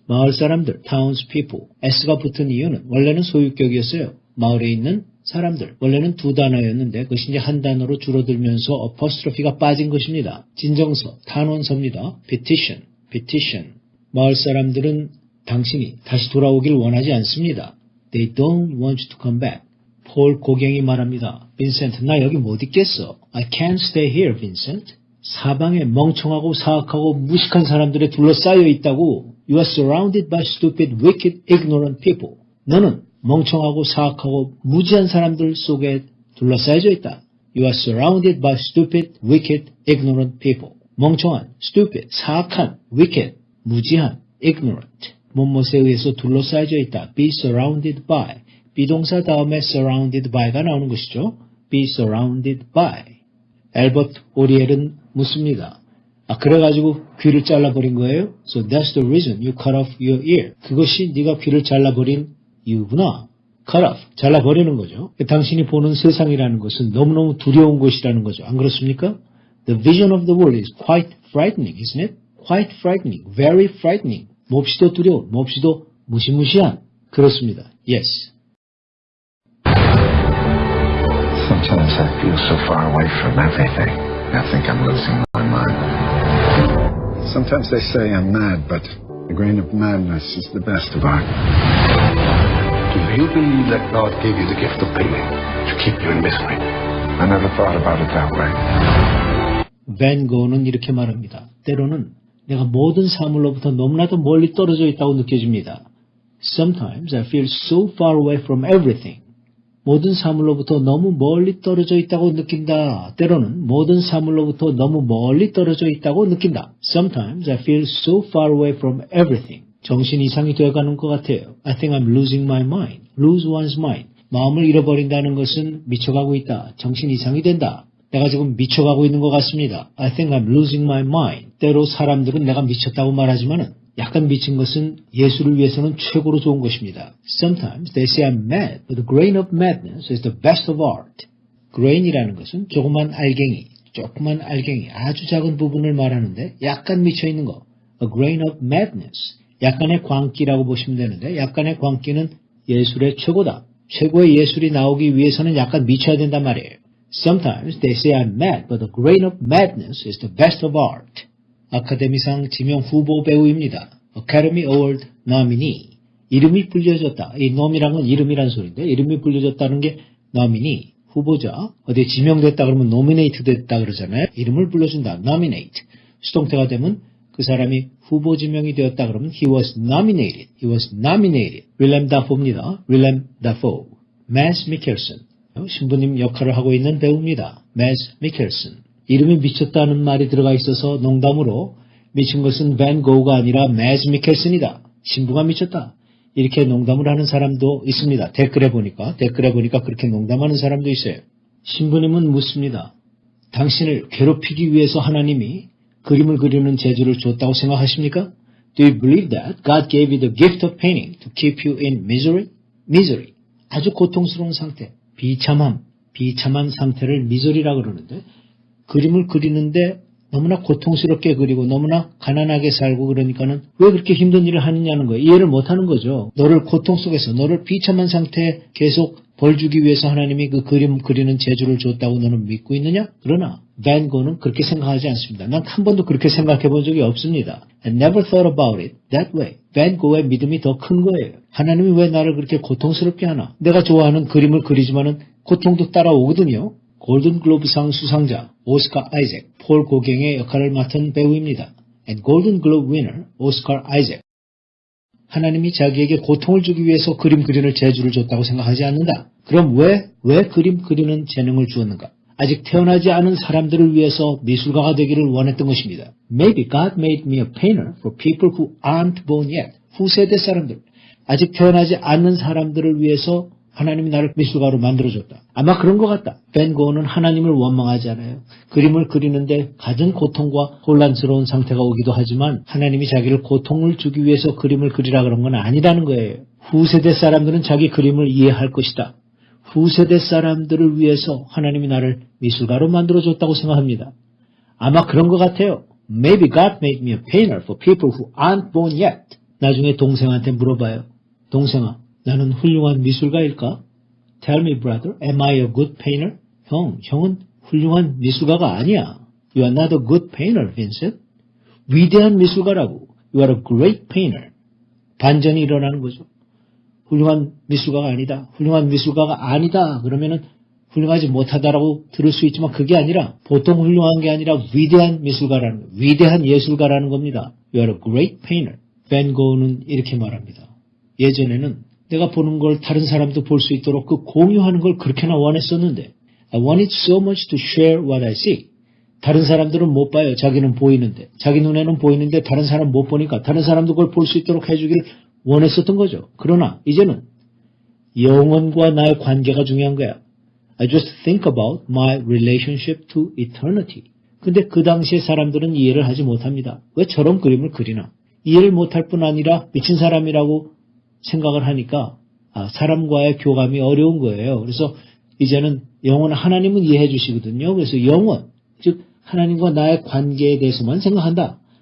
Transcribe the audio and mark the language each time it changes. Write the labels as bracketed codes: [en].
[ko] 마을 사람들, townspeople. S가 붙은 이유는 원래는 소유격이었어요. 마을에 있는 사람들. 원래는 두 단어였는데 그것이 이제 한 단어로 줄어들면서 apostrophe가 빠진 것입니다. 진정서, 탄원서입니다. petition, petition. 마을 사람들은 당신이 다시 돌아오길 원하지 않습니다. [en] They don't want you to come back. [ko] 폴 고갱이 말합니다. 빈센트, 나 여기 못 있겠어. [en] I can't stay here, Vincent. [ko] 사방에 멍청하고 사악하고 무식한 사람들에 둘러싸여 있다고. [en] You are surrounded by stupid, wicked, ignorant people. [ko] 너는 멍청하고 사악하고 무지한 사람들 속에 둘러싸여져 있다. [en] You are surrounded by stupid, wicked, ignorant people. [ko] 멍청한, stupid, 사악한, wicked, 무지한, ignorant. 못못에 의해서 둘러싸여져 있다. [en] Be surrounded by. [ko] 비동사 다음에 surrounded by가 나오는 것이죠. [en] Be surrounded by. [ko] 엘버트 오리엘은 묻습니다. 그래가지고 귀를 잘라버린 거예요? [en] So that's the reason you cut off your ear. [ko] 그것이 네가 귀를 잘라버린 이유구나. cut off, 잘라버리는 거죠. 당신이 보는 세상이라는 것은 너무너무 두려운 것이라는 거죠. 안 그렇습니까? [en] The vision of the world is quite frightening, isn't it? Quite frightening, very frightening. [ko] 몹시도 두려운, 몹시도 무시무시한. 그렇습니다. Yes. [en] Sometimes I feel so far away from everything. I think I'm losing my mind. Sometimes they say I'm mad, but the grain of madness is the best of art. Do you believe that God gave you the gift of painting to keep you in misery? I never thought about it that way. [ko] 밴 고우는 이렇게 말합니다. 때로는 내가 모든 사물로부터 너무나도 멀리 떨어져 있다고 느껴집니다. [en] Sometimes I feel so far away from everything. [ko] 모든 사물로부터 너무 멀리 떨어져 있다고 느낀다. 때로는 모든 사물로부터 너무 멀리 떨어져 있다고 느낀다. [en] Sometimes I feel so far away from everything. [ko] 정신 이상이 되어가는 것 같아요. [en] I think I'm losing my mind. Lose one's mind. [ko] 마음을 잃어버린다는 것은 미쳐가고 있다. 정신 이상이 된다. 내가 지금 미쳐가고 있는 것 같습니다. [en] I think I'm losing my mind. [ko] 때로 사람들은 내가 미쳤다고 말하지만은 약간 미친 것은 예술을 위해서는 최고로 좋은 것입니다. [en] Sometimes they say I'm mad, but the grain of madness is the best of art. [ko] grain이라는 것은 조그만 알갱이, 아주 작은 부분을 말하는데 약간 미쳐있는 거. [en] A grain of madness. [ko] 약간의 광기라고 보시면 되는데 약간의 광기는 예술의 최고다. 최고의 예술이 나오기 위해서는 약간 미쳐야 된단 말이에요. [en] Sometimes they say I'm mad, but the grain of madness is the best of art. [ko] 아카데미상 지명 후보 배우입니다. [en] Academy Award nominee. [ko] 이름이 불려졌다. 이 놈이란 건 이름이란 소리인데 이름이 불려졌다는 게 nominee, 후보자. 어디에 지명됐다 그러면 nominate 됐다 그러잖아요. 이름을 불러준다. nominate. 수동태가 되면 그 사람이 후보 지명이 되었다 그러면 [en] he was nominated. He was nominated. 윌렘 다포입니다. 윌렘 다포. Mads Mikkelsen. [ko] 신부님 역할을 하고 있는 배우입니다. [en] Mads Mikkelsen. [ko] 이름이 미쳤다는 말이 들어가 있어서 농담으로 미친 것은 밴 고우가 아니라 Mads Mikkelsen이다. 신부가 미쳤다. 이렇게 농담을 하는 사람도 있습니다. 댓글에 보니까 그렇게 농담하는 사람도 있어요. 신부님은 묻습니다. 당신을 괴롭히기 위해서 하나님이 그림을 그리는 재주를 줬다고 생각하십니까? [en] Do you believe that God gave you the gift of painting to keep you in misery? [ko] Misery. 아주 고통스러운 상태. 비참한 상태를 미저리라고 그러는데 그림을 그리는데 너무나 고통스럽게 그리고 너무나 가난하게 살고 그러니까는 왜 그렇게 힘든 일을 하느냐는 거예요. 이해를 못하는 거죠. 너를 고통 속에서 너를 비참한 상태에 계속 벌 주기 위해서 하나님이 그 그림 그리는 재주를 줬다고 너는 믿고 있느냐? 그러나 밴 고는 그렇게 생각하지 않습니다. 난 한 번도 그렇게 생각해 본 적이 없습니다. [en] I never thought about it that way. [ko] 밴 고의 믿음이 더 큰 거예요. 하나님이 왜 나를 그렇게 고통스럽게 하나? 내가 좋아하는 그림을 그리지만은 고통도 따라오거든요. 골든글로브상 수상자 오스카 아이잭, 폴 고갱의 역할을 맡은 배우입니다. [en] And Golden Globe winner 오스카 아이잭. [ko] 하나님이 자기에게 고통을 주기 위해서 그림 그리는 재주를 줬다고 생각하지 않는다. 그럼 왜 그림 그리는 재능을 주었는가? 아직 태어나지 않은 사람들을 위해서 미술가가 되기를 원했던 것입니다. [en] Maybe God made me a painter for people who aren't born yet. [ko] 후세대 사람들, 아직 태어나지 않는 사람들을 위해서 하나님이 나를 미술가로 만들어줬다. 아마 그런 것 같다. 밴 고흐는 하나님을 원망하지 않아요. 그림을 그리는데 가진 고통과 혼란스러운 상태가 오기도 하지만 하나님이 자기를 고통을 주기 위해서 그림을 그리라 그런 건 아니라는 거예요. 후세대 사람들은 자기 그림을 이해할 것이다. 후세대 사람들을 위해서 하나님이 나를 미술가로 만들어줬다고 생각합니다. 아마 그런 것 같아요. [en] Maybe God made me a painter for people who aren't born yet. [ko] 나중에 동생한테 물어봐요. 동생아, 나는 훌륭한 미술가일까? [en] Tell me, brother, am I a good painter? [ko] 형은 훌륭한 미술가가 아니야. [en] You are not a good painter, Vincent. [ko] 위대한 미술가라고. [en] You are a great painter. [ko] 반전이 일어나는 거죠. 훌륭한 미술가가 아니다. 훌륭한 미술가가 아니다. 그러면은 훌륭하지 못하다라고 들을 수 있지만 그게 아니라 보통 훌륭한 게 아니라 위대한 미술가라는 거, 위대한 예술가라는 겁니다. [en] You are a great painter. [ko] 밴 고흐는 이렇게 말합니다. 예전에는 내가 보는 걸 다른 사람도 볼 수 있도록 그 공유하는 걸 그렇게나 원했었는데 [en] I wanted so much to share what I see. [ko] 다른 사람들은 못 봐요. 자기는 보이는데. 자기 눈에는 보이는데 다른 사람 못 보니까 다른 사람도 그걸 볼 수 있도록 해주길 원했었던 거죠. 그러나 이제는 영혼과 나의 관계가 중요한 거야. [en] I just think about my relationship to eternity. [ko] 근데 그 당시에 사람들은 이해를 하지 못합니다. 왜 저런 그림을 그리나? 이해를 못할 뿐 아니라 미친 사람이라고 생각을 하니까 사람과의 교감이 어려운 거예요. 그래서 이제는 영혼 하나님은 이해해 주시거든요. 그래서 영혼, 즉 하나님과 나의 관계에 대해서만 생각한다.